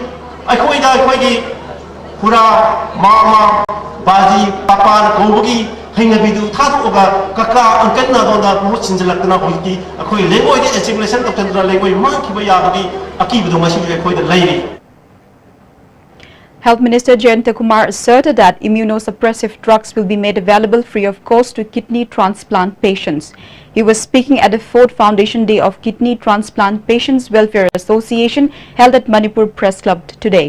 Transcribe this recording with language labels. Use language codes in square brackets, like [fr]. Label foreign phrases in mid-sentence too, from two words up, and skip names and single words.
[mni] I Pura, Mama, Baji, Papa, Kobugi, ꯍꯩꯅꯕꯤꯗꯨ ꯊꯥꯗꯣꯛꯑꯒ ꯀꯀꯥ ꯑꯪꯀꯠꯅ ꯑꯗꯣꯝꯗ ꯃꯍꯨꯠ ꯁꯤꯟꯖꯜꯂꯛꯇꯅ ꯍꯧꯖꯤꯛꯇꯤ ꯑꯩꯈꯣꯏ ꯂꯩꯉꯣꯏꯗ ꯑꯦꯁꯤꯃꯤꯂꯦꯁꯟ ꯇꯧꯁꯤꯟꯗꯅ ꯂꯩꯉꯣꯏ ꯃꯥꯡꯈꯤꯕ ꯌꯥꯕꯒꯤ ꯑꯀꯤꯕꯗꯣ ꯉꯁꯤꯗꯤ ꯑꯩꯈꯣꯏꯗ ꯂꯩꯔꯤ. [en] Health Minister Jayanta Kumar asserted that immunosuppressive drugs will be made available free of cost to kidney transplant patients. He was speaking at the 4th Foundation Day of Kidney Transplant Patients Welfare Association held at Manipur Press Club today.